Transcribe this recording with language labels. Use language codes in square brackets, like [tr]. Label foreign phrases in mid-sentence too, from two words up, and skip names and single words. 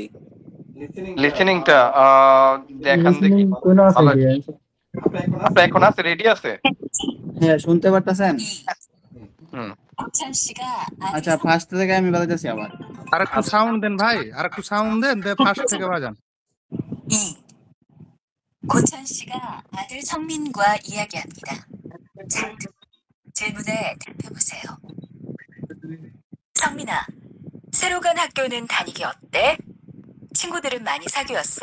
[bn] লিসেনিংটা দেখান দেখি। লিসেনিং কোন আছে ভালো, কি? আপনার এখন আছে, রেডি আছে? হ্যাঁ, শুনতে পারতেছেন? হুম, আচ্ছা, ফার্স্ট থেকে আমি বাজাইতেছি আবার। আর একটু সাউন্ড দেন ভাই, আর একটু সাউন্ড দেন, ফার্স্ট থেকে বাজান। [ko] 고찬 씨가 아들 성민과 이야기합니다. 자, 질문에 답해보세요. 성민아, 새로 간 학교는 다니기 어때? 친구들은 많이 사귀었어?